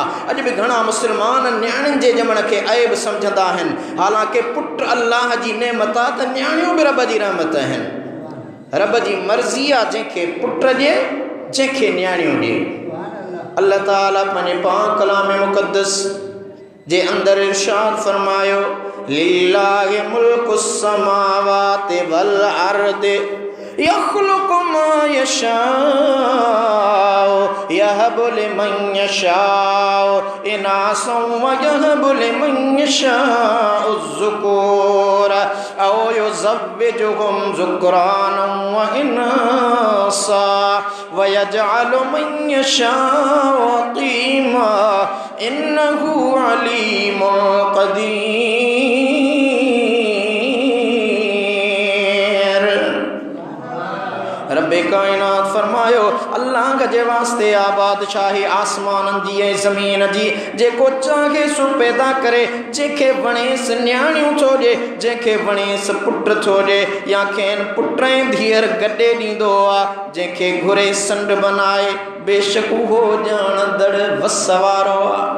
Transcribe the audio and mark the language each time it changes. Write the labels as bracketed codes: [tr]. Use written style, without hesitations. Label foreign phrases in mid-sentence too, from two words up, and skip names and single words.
[sd] अॼु बि घणा मुस्लमान न्याणियुनि जे ॼमण खे ऐब सम्झंदा आहिनि, हालांकि पुट अल्लाह जी नेमत आहे त न्याणियूं बि रब जी रहमत आहिनि। रब जी मर्ज़ी आहे, जंहिंखे पुट ॾिए जंहिंखे न्याणियूं ॾिए। अल्लाह ताला पंहिंजे पाक कलाम मुक़द्दस जे अंदरि इरशाद फरमायो [ar] لله ملك السماوات والأرض يخلق ما يشاء يهب لمن يشاء إناثا ويهب لمن يشاء الذكور أو يزوجهم ذكرانا وإناثا ويجعل من يشاء عقيما إنه عليم قدير. [sd] रब्बे कायनात फरमायो अल्लाह जे वास्ते आबादशाही आसमाननि जी ऐं ज़मीन जी, जेको चाहे सो पैदा करे, जंहिंखे वणेसि न्याणियूं थो ॾिए, जंहिंखे वणेसि पुट थो ॾिए, या खेनि पुट ऐं धीअर गॾे ॾींदो आहे, जंहिंखे घुरे संड बनाए, बेशक उहो ॼाणंदड़ वस वारो आहे।